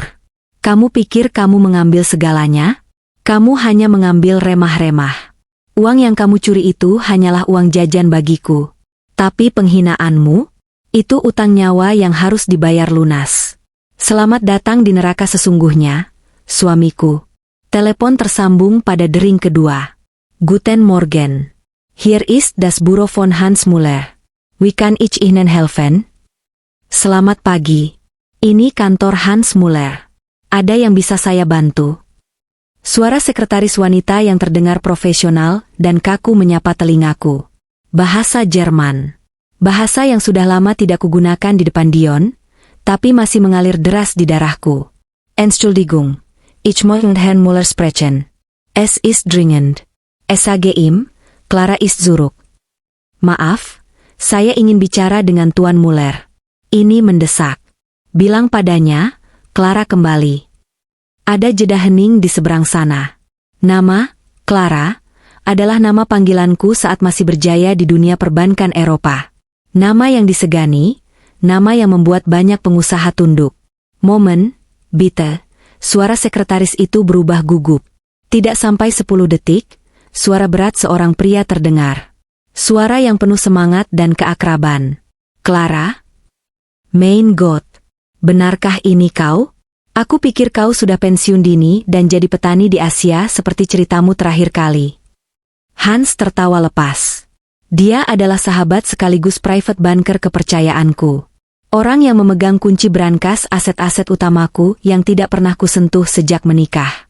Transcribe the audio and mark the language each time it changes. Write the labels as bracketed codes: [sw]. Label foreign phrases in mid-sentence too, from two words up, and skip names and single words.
[id] Kamu pikir kamu mengambil segalanya? Kamu hanya mengambil remah-remah. Uang yang kamu curi itu hanyalah uang jajan bagiku. Tapi penghinaanmu? Itu utang nyawa yang harus dibayar lunas. Selamat datang di neraka sesungguhnya, suamiku. Telepon tersambung pada dering kedua. [de] Guten Morgen. Hier ist das Büro von Hans Muller. Wie kann ich Ihnen helfen? [id] Selamat pagi. Ini kantor Hans Muller. Ada yang bisa saya bantu? Suara sekretaris wanita yang terdengar profesional dan kaku menyapa telingaku. Bahasa Jerman. Bahasa yang sudah lama tidak kugunakan di depan Dion, tapi masih mengalir deras di darahku. [de] Entschuldigung, ich möchte Herrn Muller sprechen. Es ist dringend. Sage ihm, Clara ist zurück. [id] Maaf, saya ingin bicara dengan Tuan Muller. Ini mendesak. Bilang padanya, Clara kembali. Ada jeda hening di seberang sana. Nama, Clara, adalah nama panggilanku saat masih berjaya di dunia perbankan Eropa. Nama yang disegani, nama yang membuat banyak pengusaha tunduk. [de] Momen, bitte, [id] suara sekretaris itu berubah gugup. Tidak sampai 10 detik, suara berat seorang pria terdengar. Suara yang penuh semangat dan keakraban. [de] Clara? Mein Gott, [id] benarkah ini kau? Aku pikir kau sudah pensiun dini dan jadi petani di Asia seperti ceritamu terakhir kali. Hans tertawa lepas. Dia adalah sahabat sekaligus [en] private banker [id] kepercayaanku. Orang yang memegang kunci brankas aset-aset utamaku yang tidak pernah kusentuh sejak menikah.